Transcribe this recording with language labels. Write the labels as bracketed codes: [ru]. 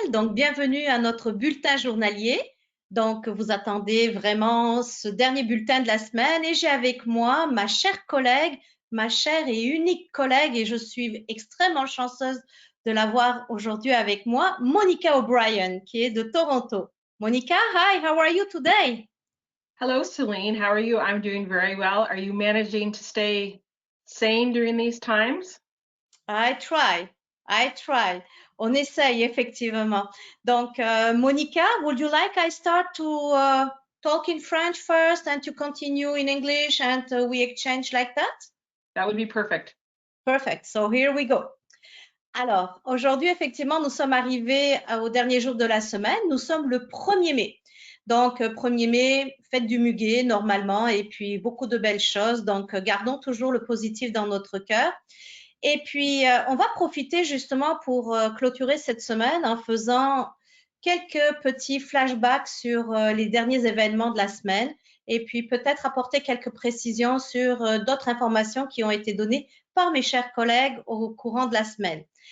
[fr] Donc, bienvenue à notre bulletin journalier. Donc, vous attendez vraiment ce dernier bulletin de la semaine et j'ai avec moi ma chère collègue, ma chère et unique collègue et je suis extrêmement chanceuse de l'avoir aujourd'hui avec moi, Monica O'Brien, qui est de Toronto. [en] Monica, hi, how are you today? Hello, Celine. How are you? I'm doing very well. Are you managing to stay sane during these times? I try. I try. [fr] On essaye effectivement. [en] Donc, Monica, would you like I start to talk in French first and to continue in English and we exchange like that? That would be perfect. Perfect. So here we go. [fr] Alors, aujourd'hui, effectivement, nous sommes arrivés au dernier jour de la semaine. Nous sommes le 1er mai. Donc, 1er mai, fête du muguet, normalement, et puis beaucoup de belles choses. Donc, gardons toujours le positif dans notre cœur. Et puis, on va profiter justement pour clôturer cette semaine en faisant quelques petits flashbacks sur les derniers événements de la semaine et puis peut-être apporter quelques précisions sur d'autres informations qui ont été données par mes chers collègues au courant de la semaine.